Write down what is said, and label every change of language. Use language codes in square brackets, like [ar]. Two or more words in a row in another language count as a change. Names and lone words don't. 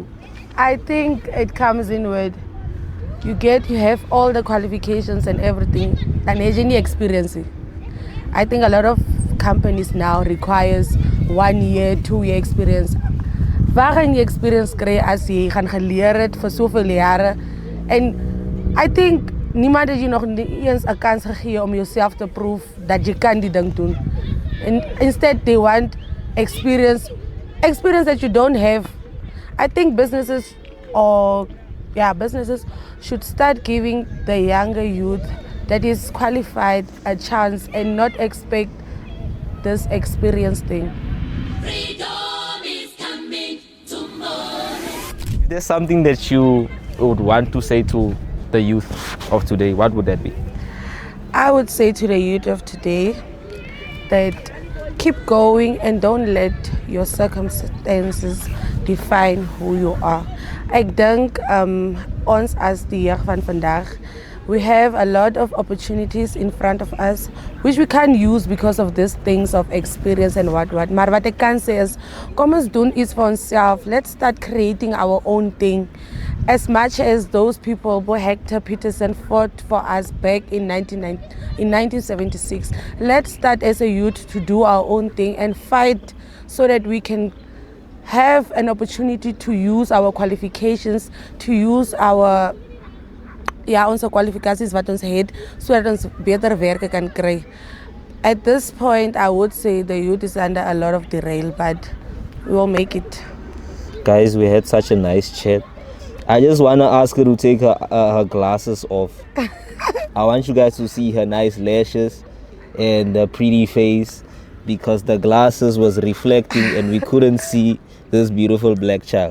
[en] I think it comes in with you have all the qualifications and everything, and any experience. I think a lot of companies now requires 1 year, 2 year experience. [af] Waar gaan jy experience kry as jy gaan geleer het vir soveel jare? [en] And I think [af] niemand het jy nog eens 'n kans gegee om jouself te prove dat jy kan die ding doen. [en] And instead they want experience that you don't have. I think businesses should start giving the younger youth that is qualified a chance and not expect this experience thing. Freedom is coming tomorrow. If there's something that you would want to say to the youth of today, what would that be? I would say to the youth of today that keep going and don't let your circumstances define who you are. [af] Ek dink ons as die jeug van vandag, [en] we have a lot of opportunities in front of us which we can't use because of these things of experience and what. [af] Maar wat ek kan sê is, kom ons doen iets vir onsself. [en] Let's start creating our own thing. As much as those people, Hector Peterson fought for us back in 1976, let's start as a youth to do our own thing and fight so that we can have an opportunity to use our qualifications, to use our [af] onze kwalifikasies wat ons het sodat ons beter werke kan kry. [en] At this point, I would say the youth is under a lot of derail, but we will make it. Guys, we had such a nice chat. I just want to ask her to take her glasses off. I want you guys to see her nice lashes and the pretty face, because the glasses was reflecting and we couldn't see this beautiful black child.